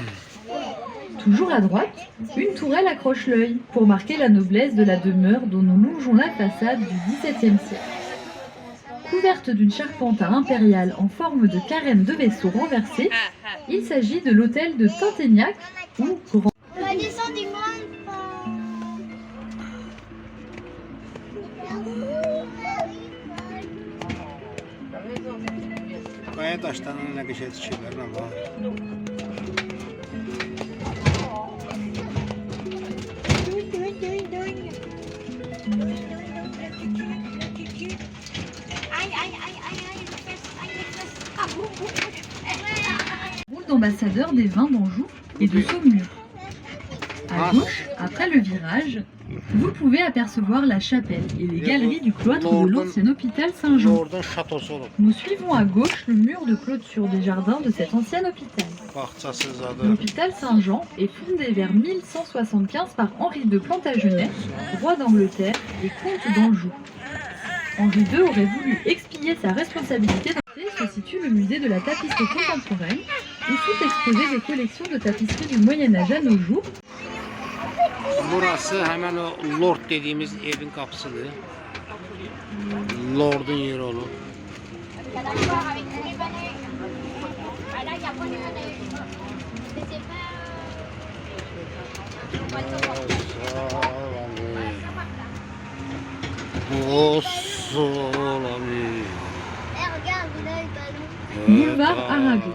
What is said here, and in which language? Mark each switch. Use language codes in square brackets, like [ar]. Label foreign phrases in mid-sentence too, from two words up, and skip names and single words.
[fr] Toujours à droite, une tourelle accroche l'œil pour marquer la noblesse de la demeure dont nous longeons la façade du XVIIe siècle. Couverte d'une charpente à impériale en forme de carène de vaisseau renversé, il s'agit de l'hôtel de Tinténiac ou Grand. [az] Qaya daşlarının nə qəşəng tikirlər amma. [fr] Boule d'ambassadeur des vins d'Anjou et de Saumur. À gauche, après le virage, vous pouvez apercevoir la chapelle et les galeries du cloître de l'ancien hôpital Saint-Jean. [az] Oradan şatosu olub. [fr] Nous suivons à gauche le mur de clôture des jardins de cet ancien hôpital. [az] Bağçası zadı. [fr] L'hôpital Saint-Jean est fondé vers 1175 par Henri de Plantagenet, roi d'Angleterre et comte d'Anjou. Henri II aurait voulu expier sa responsabilité. Se situe le musée de la tapisserie contemporaine, où sont exposées des collections de tapisseries du Moyen-Âge à nos jours. [tr] Burası hemen o Lord dediğimiz evin kapısıdır. Lord'un yeri olur. [fr] T'as d'accord avec tous les Libanais. Ah là, il n'y a pas les Libanais. Mais c'est Boulevard Arago.